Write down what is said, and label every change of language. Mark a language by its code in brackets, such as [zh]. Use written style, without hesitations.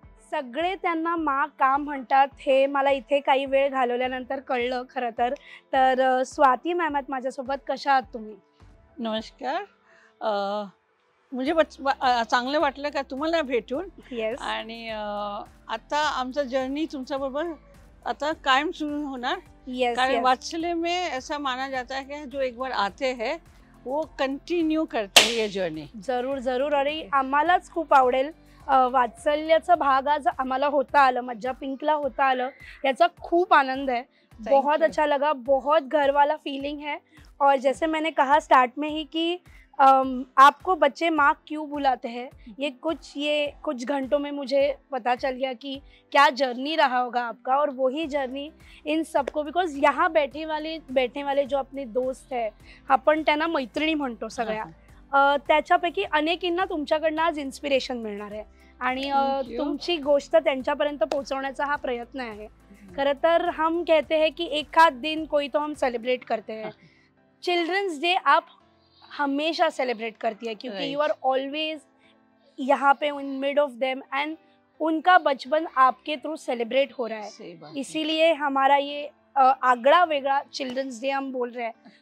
[mr] सगळे त्यांना माँ का म्हणतात हे मला इथे काही वेळ घालवल्यानंतर कळलं खरं तर। तर स्वाती मॅम आहेत माझ्यासोबत, कशा आहात तुम्ही? नमस्कार। म्हणजे चांगलं वाटलं का तुम्हाला भेटून। [en] Yes. [mr] आणि आता आमचा जर्नी तुमच्याबरोबर आता कायम सुरू होणार। [en] yes, [hi] कारण वात्सल्य में ऐसा माना जाता है कि जो एक बार आते हैं वो कंटिन्यू करते हैं ये जर्नी। [mr] जरूर जरूर, आणि आम्हालाच खूप आवडेल। वात्सल्याचा भाग आज आम्हाला होता आलं, मज्जा पिंकला होता आलं, याचा खूप आनंद है। [hi] बहुत अच्छा लगा, बहुत घर वाला फीलिंग है। और जैसे मैंने कहा स्टार्ट में ही कि आपको बच्चे माँ क्यों बुलाते हैं, ये कुछ घंटों में मुझे पता चल गया कि क्या जर्नी रहा होगा आपका, और वही जर्नी इन सबको, बिकॉज यहाँ बैठने वाले जो अपने दोस्त [mr] आहे, आपण त्यांना मैत्रिणी म्हणतो सगळ्या, त्याच्यापैकी अनेकींना तुमच्याकडनं आज इन्स्पिरेशन मिळणार आहे आणि तुमची गोष्ट त्यांच्यापर्यंत पोहोचवण्याचा हा प्रयत्न आहे. [hi] खरं तर हम कहते हैं कि एक आध दिन कोई तो हम सेलिब्रेट करते हैं, चिल्ड्रंस डे आप हमेशा सेलिब्रेट करती है क्योंकि [en] you are always [hi] यहाँ पे [en] in mid of them [hi] and उनका बचपन आपके थ्रू सेलिब्रेट हो रहा है, इसीलिए हमारा ये आगड़ा वेगड़ा चिल्ड्रंस डे हम बोल रहे हैं.